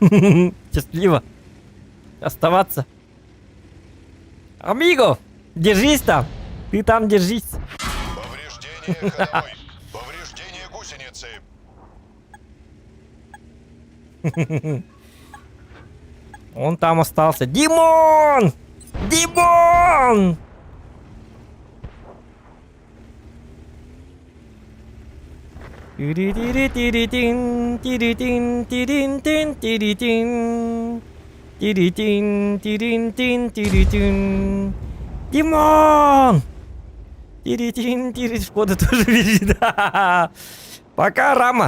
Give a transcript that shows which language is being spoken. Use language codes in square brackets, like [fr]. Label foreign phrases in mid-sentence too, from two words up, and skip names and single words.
[ru] Счастливо. Оставаться. Амиго, держись там. Ты там держись. Повреждение ходовой. Повреждение гусеницы. Он там остался. Димон! Димон! Тири-тири-тири-тин, тири-тин, тирин-тин, тири-тин. Тири-тин, тирин-тин, тири-тин. Димон! Тири-тин, тири. Шкода тоже визит. Пока, Рама.